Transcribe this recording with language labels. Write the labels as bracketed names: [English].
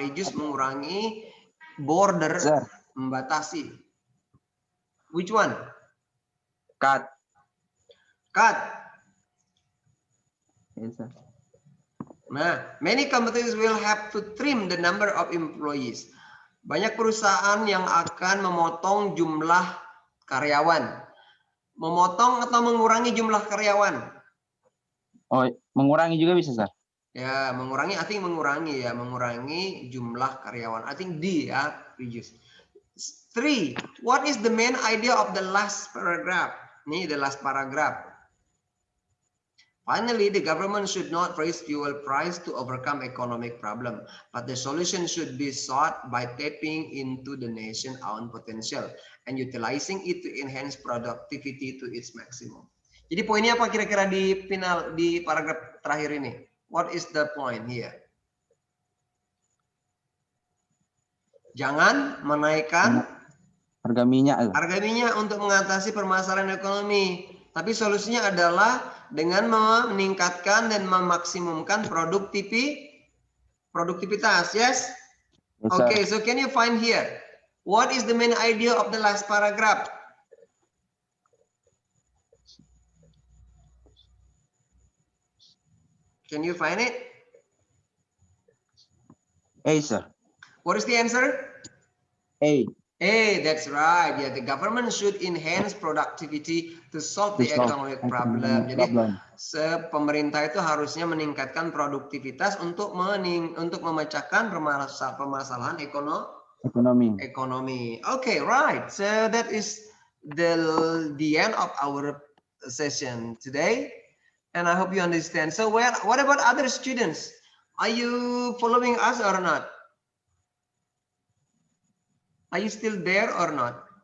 [English] Reduce, [Indonesian] mengurangi. [English] Border, Sir. [Indonesian] membatasi. [English] Which one? Cut. Cut. Yes, sir. Nah, many companies will have to trim the number of employees. [Indonesian] Banyak perusahaan yang akan memotong jumlah karyawan. Memotong atau mengurangi jumlah karyawan? Oh, mengurangi juga bisa, sir. Ya, mengurangi, [English] I think [Indonesian] mengurangi ya, mengurangi jumlah karyawan. [English] I think D ya, reduce. 3. What is the main idea of the last paragraph? [Indonesian] Nih, [English] the last paragraph. Finally, the government should not raise fuel price to overcome economic problem, but the solution should be sought by tapping into the nation's own potential and utilizing it to enhance productivity to its maximum. [Indonesian] Jadi poinnya apa kira-kira di final di paragraf terakhir ini? [English] What is the point here? [Indonesian] Jangan menaikkan harga minyak. Harga minyak untuk mengatasi permasalahan ekonomi. Tapi solusinya adalah dengan meningkatkan dan memaksimumkan produktivitas. [English] Yes? Yes, Okay, so can you find here? What is the main idea of the last paragraph? Can you find it? A, sir. What is the answer? A. Hey, that's right. Yeah, the government should enhance productivity to solve the economic problem. [Indonesian] Jadi, pemerintah itu harusnya meningkatkan produktivitas untuk memecahkan permasalahan ekonomi. [English] Okay, right. So that is the end of our session today, and I hope you understand. So, what about other students? Are you following us or not? Are you still there or not?